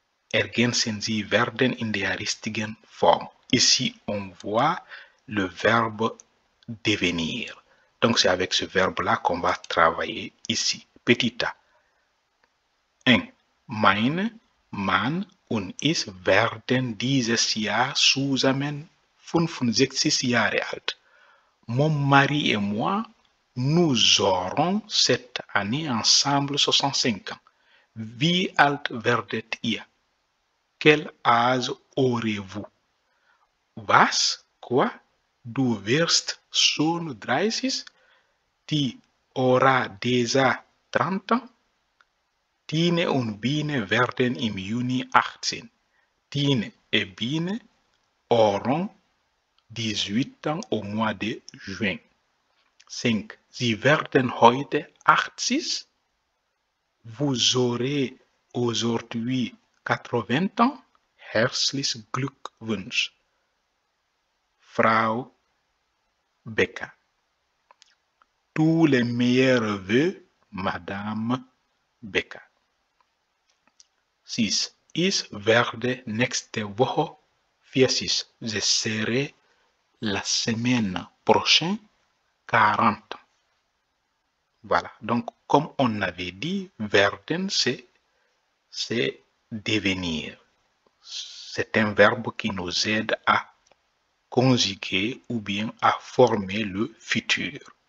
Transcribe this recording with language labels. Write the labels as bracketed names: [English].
[German] Ergänzen Sie werden in der richtigen Form. [French] Ici, on voit le verbe devenir. Donc, c'est avec ce verbe-là qu'on va travailler ici. Petit a. 1. [German] Meine, Mann und ich werden dieses Jahr zusammen 65 Jahre alt. [French] Mon mari et moi, nous aurons cette année ensemble 65 ans. [German] Wie alt werdet ihr? [French] Quel âge aurez-vous? [German] Was? [French] Quoi? [German] Du wirst schon 30? [French] Tu auras déjà 30 ans? [German] Tine und Biene werden im Juni 18. [French] Tine et Biene auront 18 ans au mois de juin. 5. [German] Sie werden heute 80. [French] Vous aurez aujourd'hui 80 ans. [German] Herzlichen Glückwunsch, Frau Becker. [French] Tous les meilleurs vœux, Madame Becker. 6. [German] Ich werde nächste Woche 40. [French] Je serai la semaine prochaine 40. Voilà. Donc, comme on avait dit, werden, c'est devenir. C'est un verbe qui nous aide à conjuguer ou bien à former le futur.